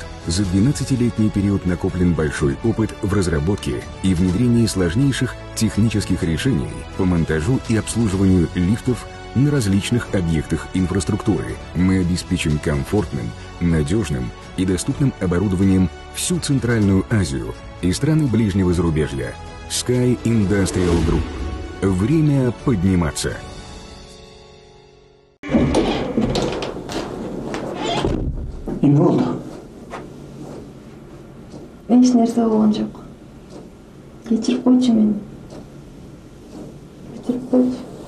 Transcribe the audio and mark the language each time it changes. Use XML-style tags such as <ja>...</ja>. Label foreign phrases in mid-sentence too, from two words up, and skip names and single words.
<ru>За 12-летний период накоплен большой опыт в разработке и внедрении сложнейших технических решений по монтажу и обслуживанию лифтов на различных объектах инфраструктуры. Мы обеспечим комфортным, надежным и доступным оборудованием всю Центральную Азию и страны ближнего зарубежья. Sky Industrial Group. Время подниматься.</ru> <tr>Ne oldu?</tr> <ky>Eч нерсе болгон жок. Кечирип койчу мени. Кечирип койчу.</ky>